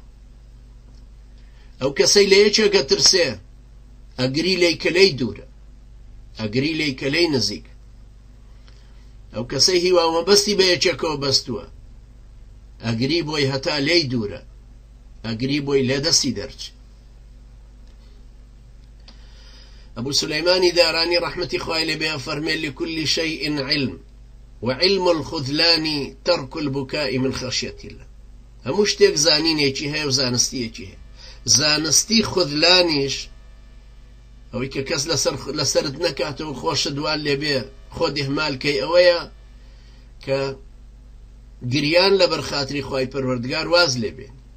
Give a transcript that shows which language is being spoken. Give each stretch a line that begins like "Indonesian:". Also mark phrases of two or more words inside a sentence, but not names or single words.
Central Kurdish: ئەو کەسەی لە یەکێکە ترسێ ئەگری لێی کە لێی دوورە، ئەگری لێی کە لێی نزیک. ئەو کەسەی هیواوەبەستی بە یەکێکەوە بەستووە ئەگری بۆی هەتا لێی دوورە، ئەگری بۆی لێدەستی دەرچ. ئەبوو سولەیمانی دارانی ڕەحمەتی خوای لێبێ فەرمێ
Arabic: لكل شيء علم وعلم الخذلان ترك البكاء من خشية الله.
Central Kurdish: هەموو شتێک زانینێکی هەیە و زانستیەکی هەیە. زانستی خذلانیش ئەوەی کە کەس لەسەرت نەکاتەوە خۆشت دوان لێبێ خۆت ئیهمالکەی ئەوەیە کە گریان لەبەر خاتری خوای پەروەردگار واز لێبێ.